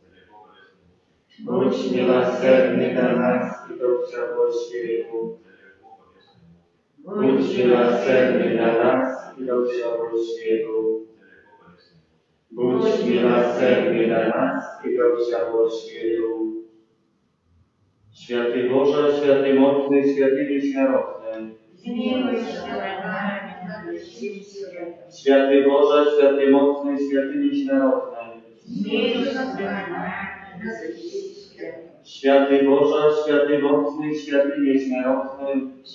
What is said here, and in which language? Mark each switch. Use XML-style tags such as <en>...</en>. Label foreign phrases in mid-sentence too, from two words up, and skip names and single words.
<ru>Будь милосердный до нас и до всего свету. Будь милосердный до нас и до всего свету. Будь милосердный до нас и до всего свету.</ru> <pl>Święty Boże, święty mocny, święty nieśmiertelny. Święty Boże, święty mocny, święty nieśmiertelny. Święty Boże, święty mocny, święty nieśmiertelny.</pl>